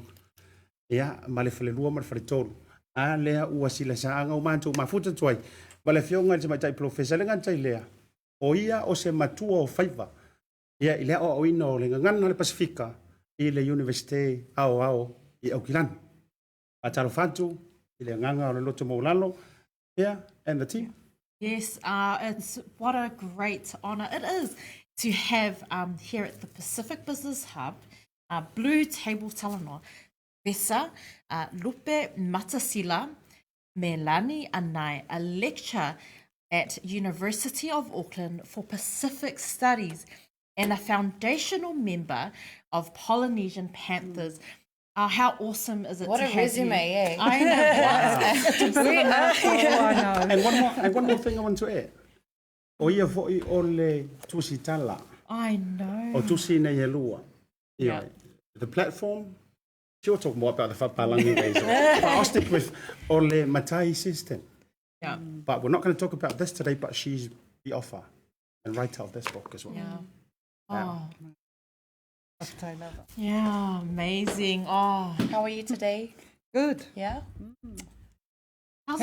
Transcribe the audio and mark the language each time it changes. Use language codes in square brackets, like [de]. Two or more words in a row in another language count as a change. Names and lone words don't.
[sm] Ia ma le whale lua ma le whale tolu. A lea ua sila sa anga o mātou mafuta tuai. Ma le fionga le mai tai profesa le ngantai lea. O ia o se matua o whaiva. Ia i lea o ina o le ngangana le Pasifika i le Universite ao i Auckland. A talo whantu i le nganga o le loto maulalo. [en] Yeah, and the team. Yes, it's what a great honour it is to have here at the Pacific Business Hub, BluTable Talanoa, Professor Lupe Matasila, Melani Anai, a lecturer at University of Auckland for Pacific Studies and a foundational member of Polynesian Panthers. How awesome is it what to a have resume, you? eh? I know. Wow. It's a bit of a mouthful, I know. And one more thing I want to add. [sm] O ia fo'i o le tusi tala. [en] I know. [sm] O tusi nei e lua. [en] Yeah. The platform, she'll talk more about the whapalangi days. But I'll stick with [sm] o le matai [en] system. Yeah. But we're not going to talk about this today, but she's the author and writer of this book as well. Yeah. Yeah. Oh. Yeah, amazing. Oh, how are you today? Good. Yeah. How's